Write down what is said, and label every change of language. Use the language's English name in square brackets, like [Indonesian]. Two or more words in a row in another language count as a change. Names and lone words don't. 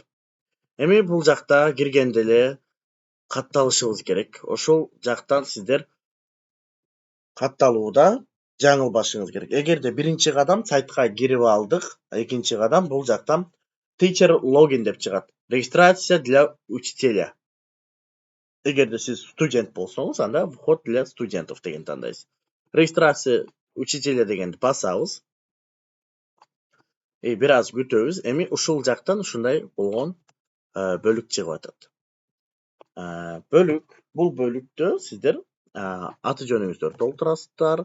[Kyrgyz] Эми бул жакта киргенде эле катталышыбыз керек. Ошол жактан сиздер катталууда жаңылбашыңыз керек. Эгерде биринчи кадам сайтка кирип алдык, экинчи кадам бул жактан [English] Teacher Login [Kyrgyz] деп чыгат. [Russian] Регистрация для учителя. [Kyrgyz] Эгерде сиз студент болсоңуз, анда [Russian] вход для студентов [Kyrgyz] деген тандайсыз. [Russian] Регистрация учителя [Kyrgyz] дегенди басабыз. Бир аз күтөбүз. Эми ушул жактан ушундай болгон бөлүк чыгып атат. Бул бөлүктө сиздер аты жөнүңүздөрдү толтурасыздар.